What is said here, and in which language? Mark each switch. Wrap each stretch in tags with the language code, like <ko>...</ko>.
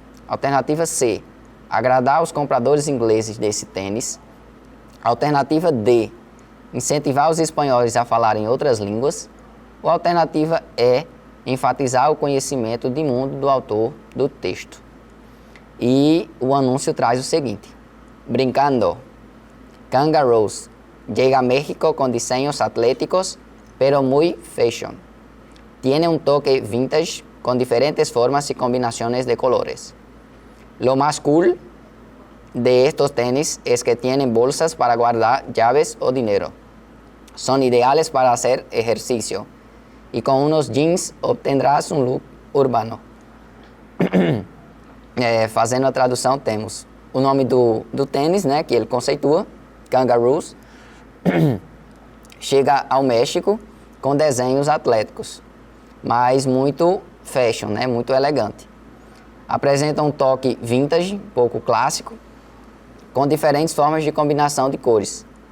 <pt>Alternativa C, agradar os compradores ingleses desse tênis. Alternativa D, incentivar os espanhóis a falarem outras línguas. Ou alternativa E, enfatizar o conhecimento de mundo do autor do texto. E o anúncio traz o seguinte: brincando,</pt> <es>Kangaroos llega a México con diseños atléticos, pero muy fashion. Tiene un toque vintage con diferentes formas y combinaciones de colores. Lo más cool de estos tenis es que tienen bolsas para guardar llaves o dinero. Son ideales para hacer ejercicio y con unos jeans obtendrás um look urbano.</es> <pt>Fazendo a tradução, temos o nome do tênis, né, que ele conceitua, Kangaroos. Chega ao México com desenhos atléticos, mas muito fashion, né, muito elegante. Apresenta um toque vintage, pouco clássico, com diferentes formas de combinação de cores.</pt>